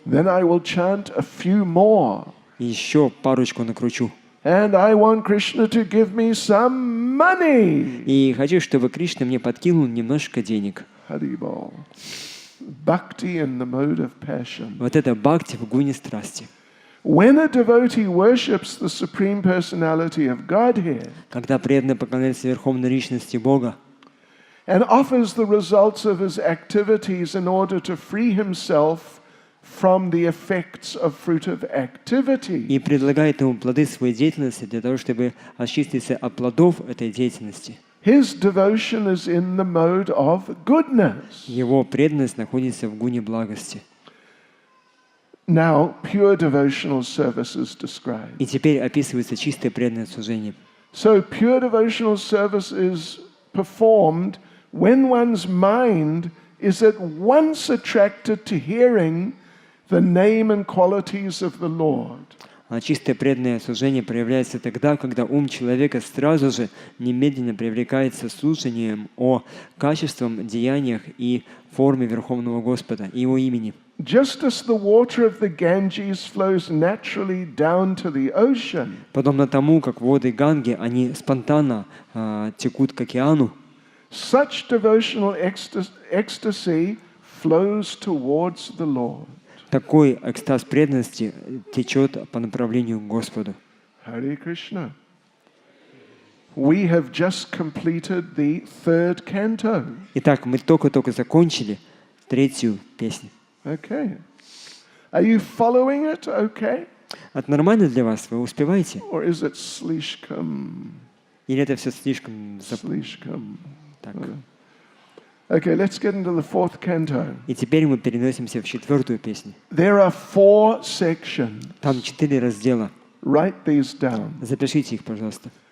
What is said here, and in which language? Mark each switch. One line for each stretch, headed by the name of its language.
English: Then I will chant a few more.
Russian: И еще парочку накручу.
English: And I want Krishna to give me some money.
Russian: И хочу, чтобы Кришна мне подкинул немножко денег.
English: Haribol. Bhakti in the mode of passion.
Russian: Вот это бхакти в гуне страсти.
English: When a devotee worships the Supreme Personality of Godhead,
Russian: когда преданный поклоняется Верховной Личности Бога,
English: and offers the results of his activities in order to free himself from the effects of fruitive activity,
Russian: и предлагает ему плоды своей деятельности для того, чтобы очиститься от плодов этой деятельности,
English: his devotion is in the mode of goodness.
Russian: Его преданность находится в гуне благости.
English: Now, pure devotional service is described.
Russian: И теперь описывается чистое преданное служение.
English: So, pure devotional service is performed when one's mind is at once attracted to hearing the name and qualities of the Lord.
Russian: Чистое преданное служение проявляется тогда, когда ум человека сразу же немедленно привлекается слушанием о качествах, деяниях и форме Верховного Господа и Его имени.
English: Just as the water of the Ganges flows naturally down to the ocean,
Russian: подобно тому, как воды Ганги, они спонтанно текут к океану,
English: such devotional ecstasy flows towards the Lord.
Russian: такой экстаз преданности течет по направлению к Господу.
English: Hare Krishna. We have just completed the third canto.
Russian: Итак, мы только-только закончили третью песню.
English: Okay. Are you following it? Okay.
Russian: Это нормально для вас? Вы успеваете?
English: Or is it
Russian: слишком? Или это все слишком... Слишком. Так.
English: Okay, let's get into the fourth canto.
Russian: И теперь мы переносимся в четвертую песню.
English: There are 4 sections.
Russian: Там 4 раздела.
English: Write these down.
Russian: Запишите их, пожалуйста.